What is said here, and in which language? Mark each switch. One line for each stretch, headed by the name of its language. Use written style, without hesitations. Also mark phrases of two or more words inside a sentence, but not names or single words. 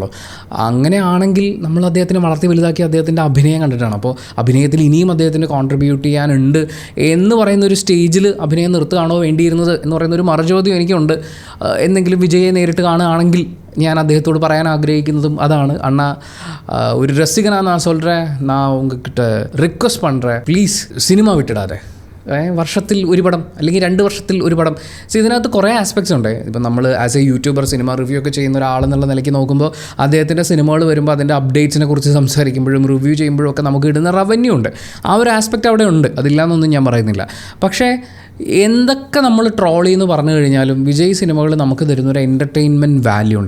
Malayalam: അങ്ങനെയാണെങ്കിൽ നമ്മൾ അദ്ദേഹത്തിനെ വളർത്തി വലുതാക്കി അദ്ദേഹത്തിൻ്റെ അഭിനയം കണ്ടിട്ടാണ്. അപ്പോൾ അഭിനയത്തിൽ ഇനിയും അദ്ദേഹത്തിന് കോൺട്രിബ്യൂട്ട് ചെയ്യാനുണ്ട് എന്ന് പറയുന്ന ഒരു സ്റ്റേജിൽ അഭിനയം നിർത്തുകയാണോ വേണ്ടിയിരുന്നത് എന്ന് പറയുന്ന ഒരു മറുചോദ്യം എനിക്കുണ്ട്. എന്തെങ്കിലും വിജയെ നേരിട്ട് കാണുകയാണെങ്കിൽ ഞാൻ അദ്ദേഹത്തോട് പറയാൻ ആഗ്രഹിക്കുന്നതും അതാണ്. അണ്ണ ഒരു രസികനാ
Tamil: நான் சொல்கிறேன், நான் உங்ககிட்ட ரிக்வெஸ்ட் பண்ணுறேன், ப்ளீஸ்
Malayalam: സിനിമ വിട്ടിടാതെ. വർഷത്തിൽ ഒരു പടം അല്ലെങ്കിൽ 2 വർഷത്തിൽ ഒരു പടം. സോ ഇതിനകത്ത് കുറേ ആസ്പെക്ട്സ് ഉണ്ട്. ഇപ്പം നമ്മൾ
English: as a YouTuber
Malayalam: സിനിമ റിവ്യൂ ഒക്കെ ചെയ്യുന്ന ഒരാളെന്നുള്ള നിലയ്ക്ക് നോക്കുമ്പോൾ അദ്ദേഹത്തിൻ്റെ സിനിമകൾ വരുമ്പോൾ അതിൻ്റെ അപ്ഡേറ്റ്സിനെ കുറിച്ച് സംസാരിക്കുമ്പോഴും റിവ്യൂ ചെയ്യുമ്പോഴും ഒക്കെ നമുക്ക് ഇടുന്ന റവന്യൂ ഉണ്ട്. ആ ഒരു ആസ്പെക്റ്റ് അവിടെ ഉണ്ട്, അതില്ലാന്നൊന്നും ഞാൻ പറയുന്നില്ല. പക്ഷേ എന്തൊക്കെ നമ്മൾ ട്രോളി എന്ന് പറഞ്ഞു കഴിഞ്ഞാലും വിജയ് സിനിമകൾ നമുക്ക് തരുന്നൊരു
English: entertainment value
Malayalam: ഉണ്ട്.